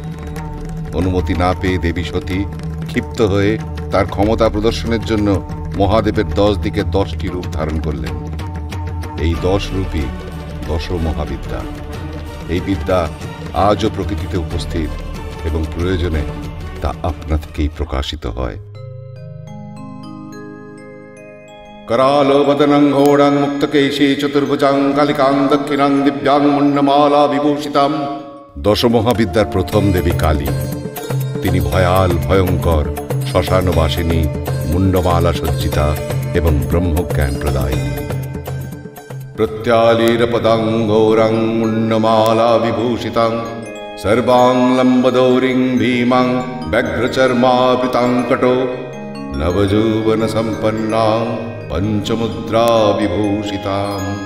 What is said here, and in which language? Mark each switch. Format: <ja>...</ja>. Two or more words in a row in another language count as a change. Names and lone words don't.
<bn>অনুমতি না পেয়ে দেবী সতী ক্ষিপ্ত হয়ে তার ক্ষমতা প্রদর্শনের জন্য মহাদেবের 10 দিকে 10টি রূপ ধারণ করলেন। এই 10 রূপই দশ মহাবিদ্যা। এই বিদ্যা আজও প্রকৃতিতে উপস্থিত এবং প্রয়োজনে তা আপনা থেকেই প্রকাশিত হয়।</bn> <sa>करालो वदनं घोड़ं मुक्तकेशी चतुर्भुजां कालिकां दक्षिणां दिव्यां मुण्डमाला विभूषितां।</sa> <bn>দশমহাবিদ্যার প্রথম দেবী কালী। তিনি ভয়াল, ভয়ঙ্কর, শ্মশানবাসিনী, মুণ্ডমালা সজ্জিতা এবং ব্রহ্মজ্ঞান প্রদায়িনী।</bn> <sa>প্রত্যালীরপদাং ঘোরাং মুণ্ডমালা বিভূষিতাং সর্বাং লম্বদৌরিং ভীমাং ব্যঘ্রচর্মাবৃতাং কটো নবযৌবন সম্পন্নাং পঞ্চমুদ্রা বিভূষিতাম।</sa>